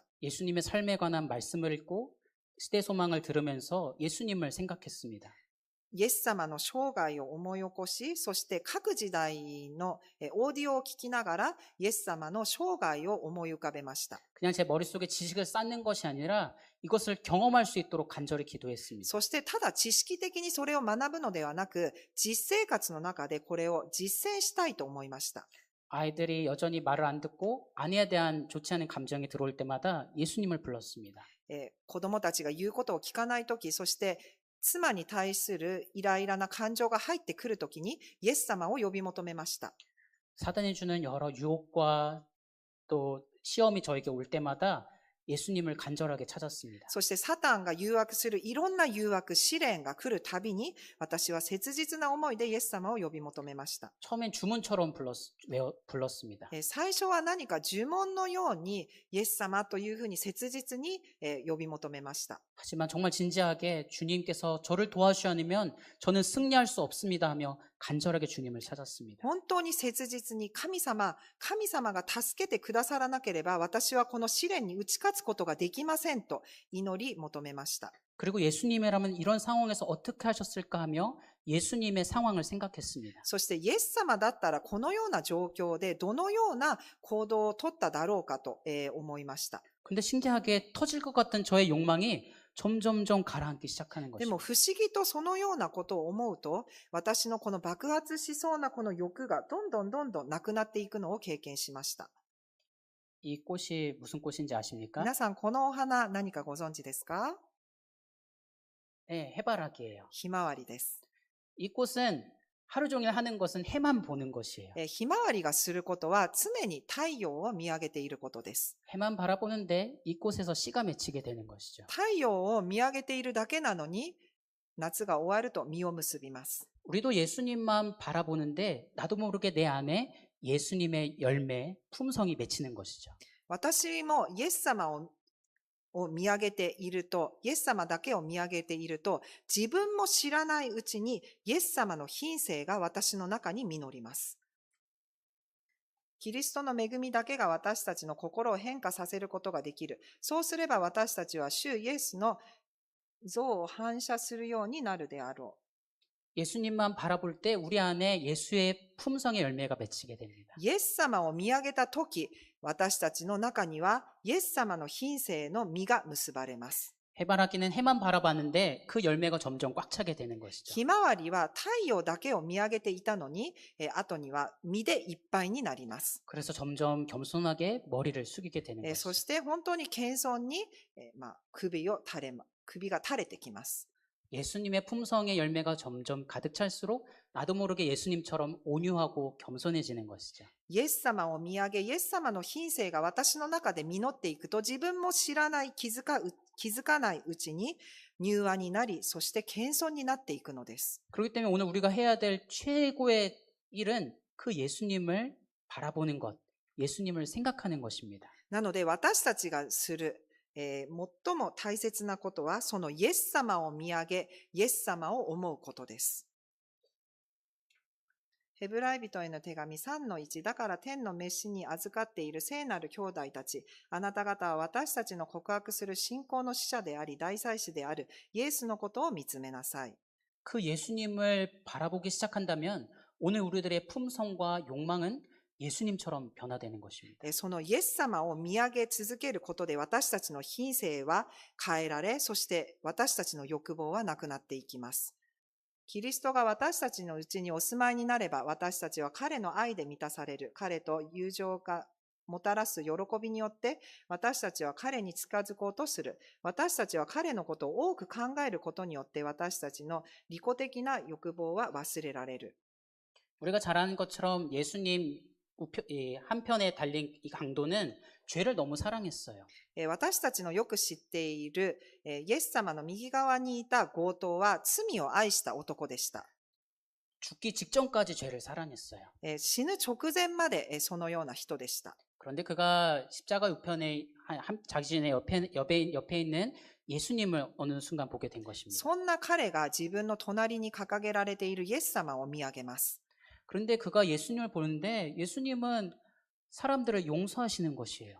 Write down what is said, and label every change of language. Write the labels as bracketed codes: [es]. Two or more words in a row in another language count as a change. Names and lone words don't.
[ko] 예수님의 삶에 관한 말씀을 읽고 시대 소망을 들으면서 예수님을 생각했습니다. [ja] イエス様の生涯を思い起こし、そして各時代のオーディオを聞きながら、イエス様の生涯を思い浮かべました。 [ko] 그냥 제 머릿속에 지식을 쌓는 것이 아니라 이것을 경험할 수 있도록 간절히 기도했습니다. [ja] そしてただ知識的にそれを学ぶのではなく、実生活の中でこれを実践したいと思いました。 [ko] 아이들이 여전히 말을 안 듣고 아내에 대한 좋지 않은 감정이 들어올 때마다 예수님을 불렀습니다. [ja] 子供たちが言うことを聞かないとき、そして妻に対するイライラな感情が入ってくるときに、イエス様を呼び求めました。 [ko] 사단이 주는 여러 유혹과 또 시험이 저에게 올 때마다 예수님을 간절하게 찾았습니다. [ja] そしてサタンが誘惑するいろんな誘惑、試練が来るたびに、私は切実な思いでイエス様を呼び求めました。 [ko] 처음엔 주문처럼 불렀습니다. [ja] 最初は何か呪文のようにイエス様というふうに切実に呼び求めました。 [ko] 하지만 정말 진지하게 주님께서 저를 도와주지 않으면 저는 승리할 수 없습니다 하며 간절하게 주님을 찾았습니다. [ja] 本当に切実に神様が助けてくださらなければ私はこの試練に打ち勝つことができませんと祈り求めました。 [ko] 그리고 예수님이라면 이런 상황에서 어떻게 하셨을까 하며 예수님의 상황을 생각했습니다. [ja] そしてイエス様だったらこのような状況でどのような行動を取っただろうかと思いました。 [ko] 근데 신기하게 터질 것 같은 저의 욕망이 점점점 가라앉기 시작하는 [ja] でも [ko] 것입니다. [ja] 不思議とそのようなことを思うと、私のこの爆発しそうなこの欲がどんどんなくなっていくのを経験しました。 [ko] 이 꽃이 무슨 꽃인지 아십니까? [ja] 皆さんこのお花何かご存知ですか？ [ko] 네, 해바라기예요. [ja] ひまわりです。 [ko] 이 꽃은 하루 종일 하는 것은 해만 보는 것이에요. [ja] ひまわりがすることは常に太陽を見上げていることです。 [ko] 해만 바라보는데 이 꽃에서 씨가 맺히게 되는 것이죠. [ja] 太陽を見上げているだけなのに、夏が終わると実を結びます。 [ko] 우리도 예수님만 바라보는데 나도 모르게 내 안에 예수님의 열매, 품성이 맺히는 것이죠. [ja] 私もイエス様を見上げていると、イエス様だけを見上げていると、自分も知らないうちにイエス様の品性が私の中に実ります。キリストの恵みだけが私たちの心を変化させることができる。そうすれば私たちは主イエスの像を反射するようになるであろう。 [ko] 예수님만 바라볼 때 우리 안에 예수의 품성의 열매가 맺히게 됩니다. [ja] イエス様を見上げたとき、私たちの中にはイエス様の品性の実が結ばれます。 [ko] 해바라기는 해만 바라봤는데 그 열매가 점점 꽉 차게 되는 것이죠. [ja] ひまわりは太陽だけを見上げていたのに、後には実でいっぱいになります。 [ko] 그래서 점점 겸손하게 머리를 숙이게 되는 [ja] そし [ko] 것이죠. [ja] て本当に謙遜に、首が垂れてきます。 [ko] 예수님의 품성의 열매가 점점 가득 찰수록 나도 모르게 예수님처럼 온유하고 겸손해지는 것이죠. [ja] イエス様を見上げ、イエス様の品性が私の中で実っていくと、自分も知らない、気づかないうちに柔和になり、そして謙遜になっていくのです。 [ko] 그렇기 때문에 오늘 우리가 해야 될 최고의 일은 그 예수님을 바라보는 것, 예수님을 생각하는 것입니다. [ja] なので私たちがする、最も大切なことは、そのイエス様を見上げ、イエス様を思うことです。ヘブライ人への手紙 3-1 だから天の召しに預かっている聖なる兄弟たち、あなた方は私たちの告白する信仰の使者であり大祭司であるイエスのことを見つめなさい。 [ko] 그 예수님을 바라보기 시작한다면 오늘 우리들의 품성과 욕망은 예수님처럼 변화되는 것입니다. [ja] そのイエス様を見上げ続けることで私たちの品性は変えられ、そして私たちの欲望はなくなっていきます。キリストが私たちのうちにお住まいになれば、私たちは彼の愛で満たされる。彼と友情がもたらす喜びによって、私たちは彼に近づこうとする。私たちは彼のことを多く考えることによって、私たちの利己的な欲望は忘れられる。 [ko] 우리가 잘 아는 것처럼 예수님 한편에 달린 이 강도는 죄를 너무 사랑했어요. [ja] 私たちのよく知っているイエス様の右側にいた強盗は罪を愛した男でした。 [ko] 죽기 직전까지 죄를 사랑했어요. [ja] 死ぬ直前までそのような人でした。 [ko] 그런데 그가 십자가 우편에 자신의 옆에 있는 예수님을 어느 순간 보게 된 것입니다. [ja] そんな彼が自分の隣に掲げられているイエス様を見上げます。 [ko] 그런데 그가 예수님을 보는데 예수님은 사람들을 용서하시는 것이에요.